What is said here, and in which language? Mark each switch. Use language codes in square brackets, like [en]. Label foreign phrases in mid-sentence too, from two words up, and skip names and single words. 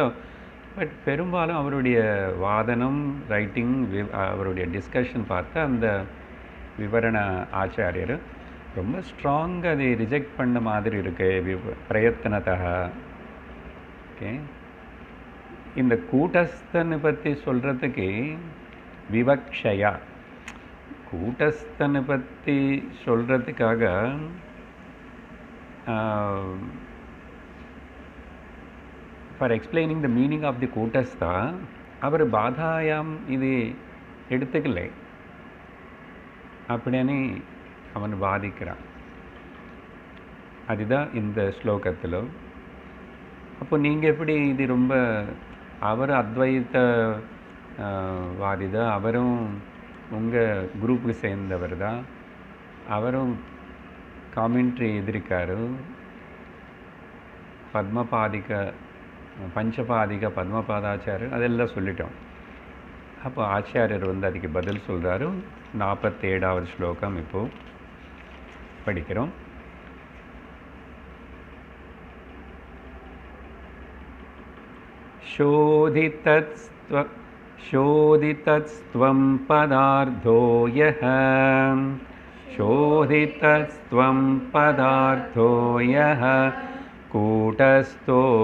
[ta] பட் பெரும்பாலும் அவருடைய வாதனம், ரைட்டிங், அவருடைய டிஸ்கஷன் பார்த்தா அந்த விவரண ஆச்சாரியர் ரொம்ப ஸ்ட்ராங்காக அதை ரிஜெக்ட் பண்ண மாதிரி இருக்கு, பிரயத்தனத்தக. ஓகே, இந்த கூட்டஸ்தனை பற்றி சொல்கிறதுக்கு விவக்ஷயா, கூட்டஸ்தனை பற்றி சொல்கிறதுக்காக [en] for explaining the meaning of the [ta] கூட்டஸ்தா அவர் பாதாயாம் இது எடுத்துக்கலை அப்படின்னு அவன் வாதிக்கிறான். அதுதான் இந்த ஸ்லோகத்தில். அப்போ நீங்கள் எப்படி இது ரொம்ப, அவர் அத்வைத்த வாதிதான், அவரும் உங்கள் குரூப்புக்கு சேர்ந்தவர் தான், அவரும் காமெண்ட்ரி எதிர்க்காரு, பஞ்சபாதிக பத்மபாதாச்சாரியர் அதெல்லாம் சொல்லிட்டோம். அப்போ ஆச்சாரியர் வந்து அதுக்கு பதில் சொல்கிறாரு. 47வது ஸ்லோகம் இப்போது படிக்கிறோம். [sa] शोधितस्त्वं पदार्थो यः, शोधितस्त्वं पदार्थो यः कूटस्थो